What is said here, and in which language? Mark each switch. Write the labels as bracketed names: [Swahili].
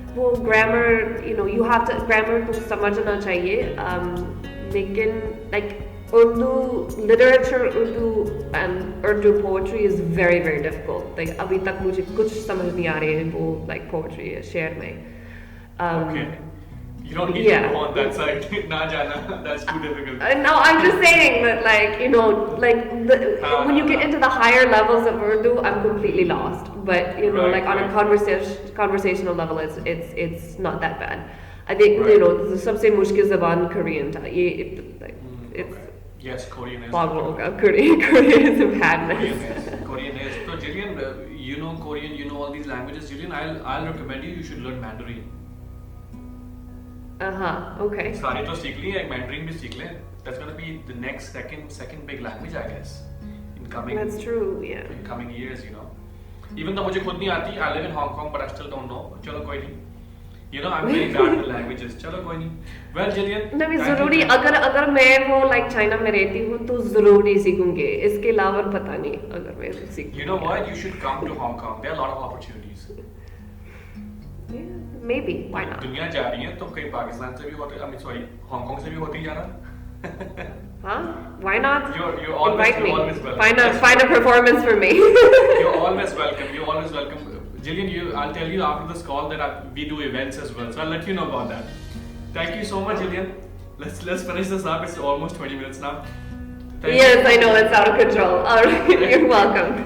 [Hindi] वो grammar [English] you have to [Hindi] grammar तो समझना चाहिए, लेकिन [English] Urdu literature, Urdu and Urdu poetry is very very difficult. [Hindi] अभी तक मुझे कुछ समझ नहीं आ रही है वो poetry है शेर में. [English] Okay. You don't need to go on that side. [Hindi] Na jana, [English] that's too difficult. No, I'm just saying that, when you get into the higher levels of Urdu, I'm completely lost. But on a conversational level, it's not that bad. I think the [Hindi] सबसे मुश्किल ज़बान [English] Korean था. It's yes, Korean is. Korean is a madness. Korean is. So Gillian, you know Korean, you know all these languages. Gillian, I'll recommend you should learn Mandarin. Okay. [Hindi] सारी तो सीख ली है, Mandarin भी सीख लें. [English] That's going to be the next second big language, I guess, in coming. That's true, yeah. In coming years, Even though [Hindi] मुझे खुद नहीं आती, [English] I live in Hong Kong, but I still don't know. [Hindi] चलो कोई नहीं. [English] I'm very bad with languages. [Hindi] चलो कोई नहीं. Well, Gillian. नहीं ज़रूरी, अगर मैं वो चाइना में रहती हूँ तो ज़रूरी सीखूंगी. इसके अलावा पता नहीं अगर मैं सीख. [English] You know what? You should come to Hong Kong. There are a lot of opportunities. Yeah, maybe. Why not? [Hindi] दुनिया जा रही है तो कहीं पाकिस्तान से भी होते, हांगकांग से भी होती जाना. [English] Huh? Why not? You're always welcome. Find a performance for me. You're always welcome. Gillian, I'll tell you after this call that we do events as well, so I'll let you know about that. Thank you so much, Gillian. Let's finish this up. It's almost 20 minutes now. Yes, I know it's out of control. All right, you're welcome.